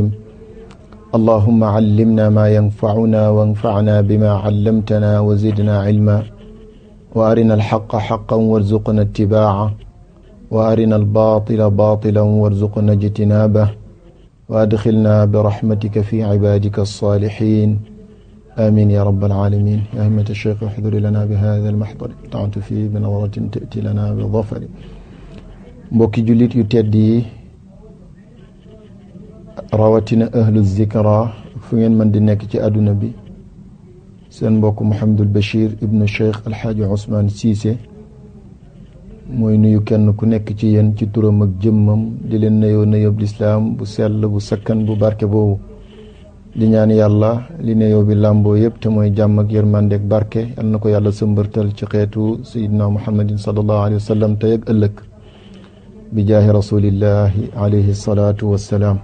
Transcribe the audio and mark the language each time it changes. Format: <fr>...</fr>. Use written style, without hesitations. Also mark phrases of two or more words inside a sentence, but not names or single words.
<ar>اللهم علمنا ما ينفعنا وانفعنا بما علمتنا وزدنا علما، وأرنا الحق حقا وارزقنا اتباعه، وأرنا الباطل باطلا وارزقنا اجتنابه، وأدخلنا برحمتك في عبادك الصالحين. آمين يا رب العالمين. يا همة الشيخ احضر لنا بهذا المحضر طعنت فيه بنظرة تأتي لنا بالظفر.</ar> <wo>mbokki jullit yu tedd yi, rawatina</wo> <ar>أهل الذكر</ar> <wo>fu ngeen mën di nekk ci àdduna bi, seen mbokk Mouhamadul Bachir ibnu Cheikh Alxaaji Ousmane Cissé mooy nuyu kenn ku nekk ci yéen ci turam ak jëmmam, di leen nuyoo nuyoob lislaam bu sell bu sakkan bu barke boobu, di ñaan yàlla li nuyoo bi làmboo yëpp te mooy jàmm ak yërmande ak barke yal na ko yàlla sëmbërtal ci xeetu</wo> <ar>سيدنا محمد صلى الله عليه وسلم</ar> <wo>tey ak ëllëg</wo> <ar>بجاه رسول الله عليه الصلاة والسلام.</ar>